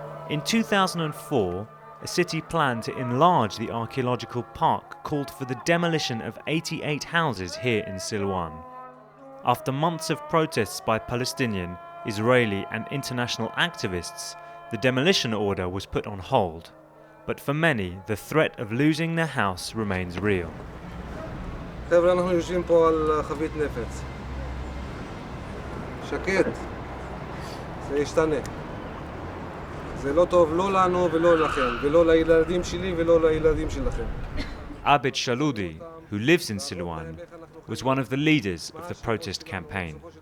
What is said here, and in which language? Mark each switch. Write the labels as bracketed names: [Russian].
[English] In 2004, a city planned to enlarge the archaeological park called for the demolition of 88 houses here in Silwan. After months of protests by Palestinian, Israeli and international activists, the demolition order was put on hold. But for many, the threat of losing their house remains real. [Hebrew] חבר'ה, אנחנו יושבים פה על חבית נפץ. שקט. זה ישתנה. זה לא טוב לא לנו ולא לכם, ולא לילדים שלי ולא לילדים שלכם. [English] Abed Shaludi, who lives in Silwan, was one of the leaders of the protest campaign.